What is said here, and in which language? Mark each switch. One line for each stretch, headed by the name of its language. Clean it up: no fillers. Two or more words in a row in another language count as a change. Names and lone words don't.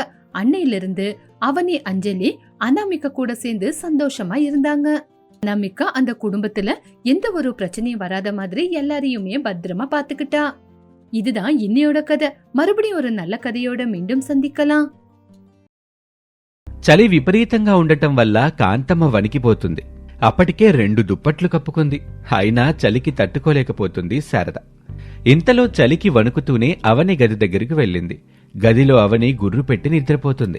Tamil: அன்னையிலிருந்து அவனி அஞ்சலி அனாமிகா கூட சேர்ந்து சந்தோஷமா இருந்தாங்க. அனாமிகா அந்த குடும்பத்துல எந்த ஒரு பிரச்சனையும் வராத மாதிரி எல்லாரையுமே பத்திரமா பாத்துக்கிட்டா. இதுதான் இன்னையோட கதை. மறுபடியும் ஒரு நல்ல கதையோட மீண்டும் சந்திக்கலாம்.
Telugu: చలి విపరీతంగా ఉండటం వల్ల కాంతమ్మ వణికిపోతుంది. అప్పటికే 2 దుప్పట్లు కప్పుకుంది. అయినా చలికి తట్టుకోలేకపోతుంది శారద. ఇంతలో చలికి వణుకుతూనే అవని గది దగ్గరికి వెళ్ళింది. గదిలో అవని గుర్రు పెట్టి నిద్రపోతుంది.